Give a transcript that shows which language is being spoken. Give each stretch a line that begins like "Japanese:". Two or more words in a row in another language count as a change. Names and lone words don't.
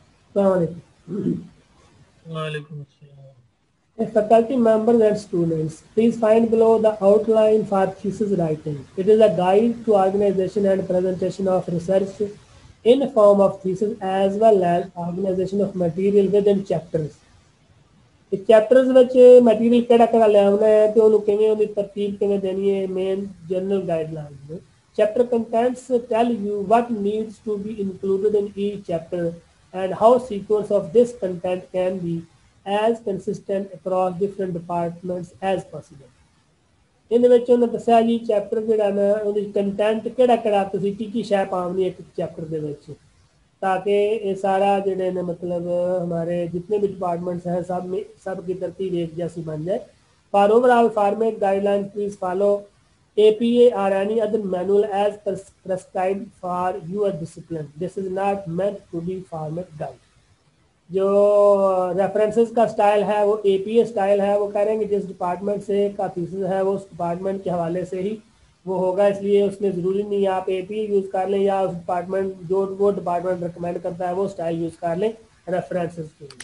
Arabic: Assalamualaikum. وعلیکم السلام.
English: Faculty members and students, please find below the outline for thesis writing. It is a guide to organization and presentation of research in form of thesis as well as organization of material within chapters.
Urdu: اس چیپٹرز
Punjabi: ਵਿੱਚ ਮਟੀਰੀਅਲ ਕਿਹੜਾ ਕਿਹੜਾ ਲਿਆਉਣਾ ਹੈ ਤੇ ਉਹਨੂੰ ਕਿਵੇਂ ਉਹਦੀ ਤਰਤੀਬ ਕਿਵੇਂ ਦੇਣੀ ਹੈ
English: main general guidelines chapter contents tell you what needs to be included in each chapter and how sequence of this content can be as consistent across different departments as possible
Punjabi: ਇਹਦੇ ਵਿੱਚ ਉਹਨੇ ਦੱਸਿਆ ਜੀ ਚੈਪਟਰ ਜਿਹੜਾ ਨਾ ਉਹਦੇ ਕੰਟੈਂਟ ਕਿਹੜਾ ਕਿਹੜਾ ਤੁਸੀਂ ਕੀ ਸ਼ੈ ਪਾਉਣੀ ਇੱਕ ਚੈਪਟਰ ਦੇ ਵਿੱਚ
Urdu: تاکہ یہ سارا جو نے مطلب ہمارے جتنے بھی ڈیپارٹمنٹس ہیں سب میں سب کی ترتیب ایک جیسی بن جائے
English: for overall format guideline please follow APA or any other manual as prescribed for your discipline. This is not meant to be format guide.
Urdu: جو ریفرنسز کا اسٹائل ہے وہ APA اسٹائل ہے، وہ کہہ رہے ہیں کہ جس ڈیپارٹمنٹ سے کا تھیسس ہے وہ اس ڈیپارٹمنٹ کے حوالے سے ہی وہ ہوگا، اس لیے اس میں ضروری نہیں آپ APA یوز کر لیں یا اس ڈیپارٹمنٹ جو وہ ڈیپارٹمنٹ ریکمینڈ کرتا ہے وہ اسٹائل یوز کر لیں ریفرنسز کے لیے.